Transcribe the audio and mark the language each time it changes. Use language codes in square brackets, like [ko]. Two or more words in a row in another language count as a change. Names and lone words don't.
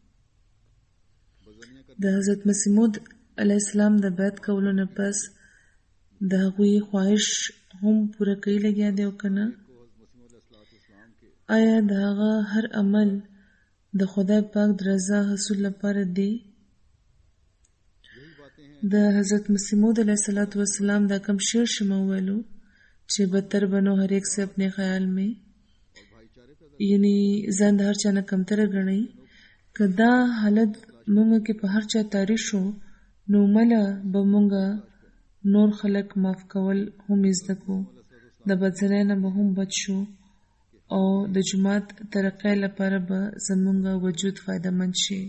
[ps] د حضرت مسیح موعود [ar] علیه السلام [ps] د بیعت کولو نه پس د هغوی خواهش هم پوره کوي لګیا دی او که نه. آیا د هغه هر عمل د خدای پاک د رضا حصول لپاره دی. د حضرت مسیح موعود [ar] علیه السلام [ps] دا کم شعر شما ویلو چې [ur] بدتر بنو هر ایک سے اپنے خیال میں، [ps] یعنی ځان د هر چا نه کمتره ګڼئ. که دا حالت مونږ کې په هر چا طاری شو نو مله به مونږه نور خلک معاف کول هم زده کو، د بدزنۍ نه به هم بچ شو او د جومات ترقۍ لپاره به زمونږ وجود فایده مند شي.